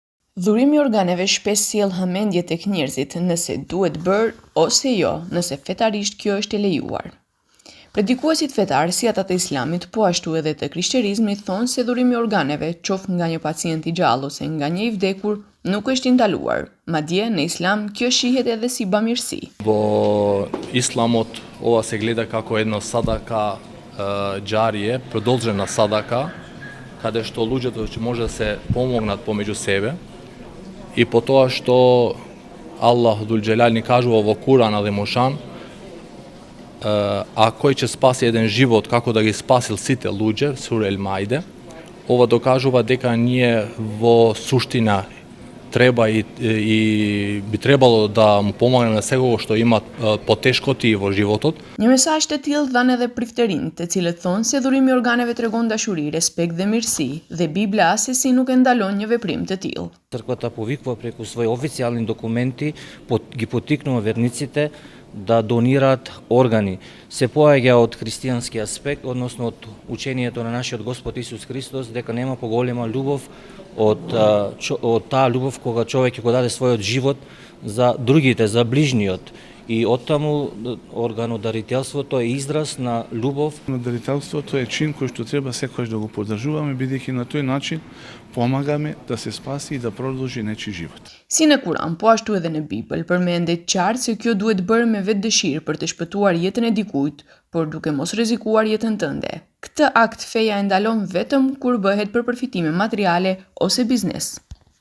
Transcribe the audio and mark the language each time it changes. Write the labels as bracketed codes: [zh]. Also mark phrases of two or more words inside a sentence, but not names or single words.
[sq] Dhurimi i organeve shpesh sjell hamendje tek njerëzit nëse duhet bërë ose jo, nëse fetarisht kjo është e lejuar. Predikuesit fetar si ata të Islamit, po ashtu edhe të Krishterezmit thonë se dhurimi i organeve, qoftë nga një pacient i gjallë ose nga një i vdekur, nuk është i ndaluar. Madje në Islam kjo shihet edhe si bamirësi. [mk] Во Исламот ова се гледа како едно [ar] صدقة جارية, [mk] продолжена садака, каде што луѓето ќе може да се помогнат помеѓу себе. И по тоа што [ar] الله ذو الجلال [mk] ни кажува во Куран Адемошан, а кој ќе спаси еден живот како да ги спасил сите луѓе, Сура Ел Маиде, ова докажува дека ние во суштина треба и би требало да му помогнеме на секого што има потешкоти во животот. [sq] Një mesazh të tillë dhan edhe priftërinjtë, të cilët thonë se dhurimi i organeve tregon dashuri, respekt dhe mirësi, dhe Bibla asesi nuk e ndalon një veprim të tillë. [mk] Црквата повикува преку своји официјални документи, ги поттикнува верниците да донираат органи. Се поаѓа од христијански аспект, односно од учението на нашиот Господ Исус Христос, дека нема поголема љубов од таа љубов кога човек ќе го даде својот живот за другите, за ближниот. И оттаму органодарителството е израз на љубов. Дарителството е чин кој што треба секогаш да го поддржуваме, бидејќи на тој начин помагаме да се спаси и да продолжи нечи живот. [sq] Si në Kuran, po ashtu edhe në Bibël, përmendet qartë se kjo duhet bërë me vetë dëshirë për të shpëtuar jetën e dikujt, por duke mos rrezikuar jetën tënde. Këtë akt feja e ndalon vetëm kur bëhet për përfitime materiale ose biznes.